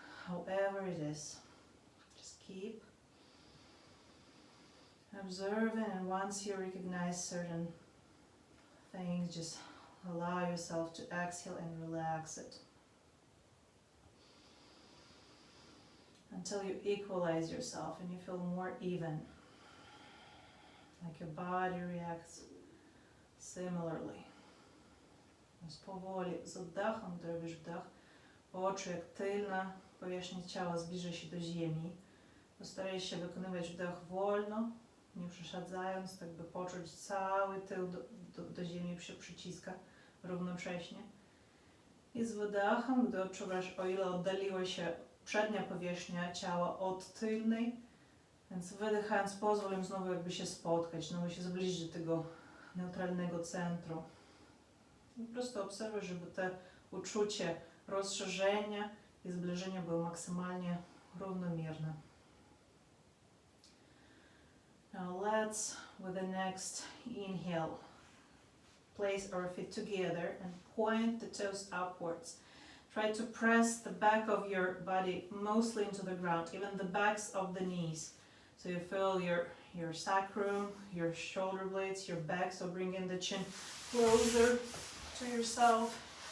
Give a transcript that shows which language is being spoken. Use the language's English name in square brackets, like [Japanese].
[English] However it is, just keep observing, and once you recognize certain things, just allow yourself to exhale and relax it until you equalize yourself and you feel more even, like your body reacts similarly. [Polish] Powoli z oddechem robisz wdech, poczuj jak tylna powierzchnia ciała zbliża się do ziemi. Postaraj się wykonywać wdech wolno, nie przeszadzając, tak by poczuć cały tył do ziemi się przyciska równocześnie. I z wydechem, gdy odczuwasz, o ile oddaliła się przednia powierzchnia ciała od tylnej, więc wydychając pozwól im znowu jakby się spotkać, znowu się zbliżyć do tego neutralnego centrum. I po prostu obserwuj, żeby te uczucie rozszerzenia i zbliżenia było maksymalnie równomierne. [English] Now let's, with the next inhale, place our feet together and point the toes upwards. Try to press the back of your body mostly into the ground, even the backs of the knees. So you feel your sacrum, your shoulder blades, your back, so bring in the chin closer to yourself.